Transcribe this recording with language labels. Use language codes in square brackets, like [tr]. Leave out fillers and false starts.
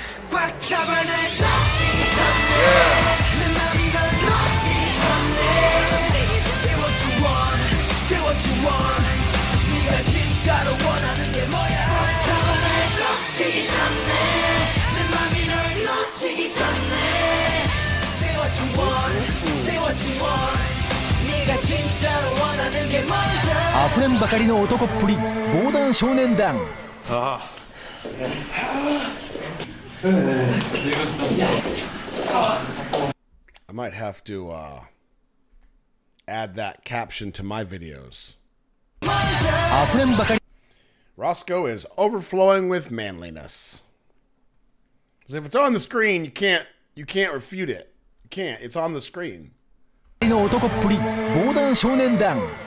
[ko] 꽉 잡아 날 다치기 전에 내 맘이 널 놓치기 전에 [en] Say what you want, say what you want. [ko] 네가 진짜로 원하는 게 뭐야? 꽉 잡아 날 다치기 전에 내 맘이 널 놓치기 전에 [en] Say what you want, say what you want. [ko] 네가 진짜로 원하는 게 뭐야? [ja] あふれんばかりの男っぷり防弾少年団。 [en] I might have to add that caption to my videos. [ja] あふれんばかり [en] Roscoe is overflowing with manliness. As if it's on the screen, you can't refute it. You can't. It's on the screen. [ja] の男っぷり防弾少年団。